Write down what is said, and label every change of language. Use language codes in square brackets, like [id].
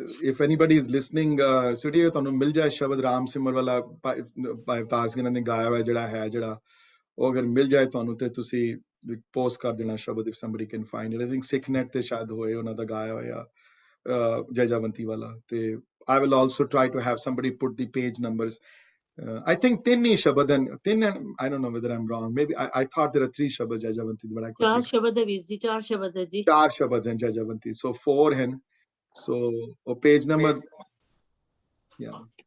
[en] if anybody is listening studio [pa] ਤੁਹਾਨੂੰ ਮਿਲ ਜਾਏ ਸ਼ਬਦ ਰਾਮ ਸਿਮਰ ਵਾਲਾ ਭਾਈ ਅਵਤਾਰ ਸਿੰਘ ਨੇ ਗਾਇਆ ਹੋਇਆ ਜਿਹੜਾ ਉਹ ਅਗਰ ਮਿਲ ਜਾਏ ਤੁਹਾਨੂੰ ਤੇ ਤੁਸੀਂ ਪੋਸਟ ਕਰ ਦੇਣਾ ਸ਼ਬਦ [en] if somebody can find it. I think [pa] ਸਿੱਖਨੈਟ ਤੇ ਸ਼ਾਇਦ ਹੋਏ ਉਹਨਾਂ ਦਾ ਗਾਇਆ ਹੋਇਆ ਜੈ ਜੈਵੰਤੀ ਵਾਲਾ ਤੇ [en] I will also try to have somebody put the page numbers. I think [pa] ਤਿੰਨ ਹੀ ਸ਼ਬਦ ਹਨ ਤਿੰਨ [en] I don't know whether I'm wrong, maybe I thought there are 3 ਸ਼ਬਦ [pa] ਜੈ ਜੈਵੰਤੀ ਦੇ, [en] but I could [pa] ਚਾਰ ਸ਼ਬਦ ਹੈ ਵੀਰ ਜੀ, 4 ਸ਼ਬਦ ਹੈ ਜੀ, 4 ਸ਼ਬਦ ਹਨ ਜੈ ਜੈਵੰਤੀ, so 4 ਹਨ, so ਉਹ page number yeah